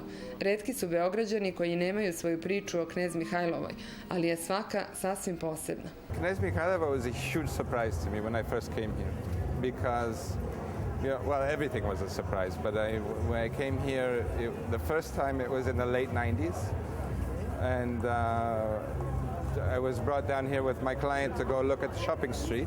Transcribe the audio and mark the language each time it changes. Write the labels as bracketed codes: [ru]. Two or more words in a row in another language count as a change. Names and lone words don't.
[sr] Retki su Beograđani koji nemaju svoju priču o Knez Mihajlovoj, ali je svaka sasvim posebna. [en] Knez Mihajlova was a huge surprise to me when I first came here, because, everything was a surprise, but when I came here, the first time it was in the late 90s, and I was brought down here with my client to go look at the shopping street.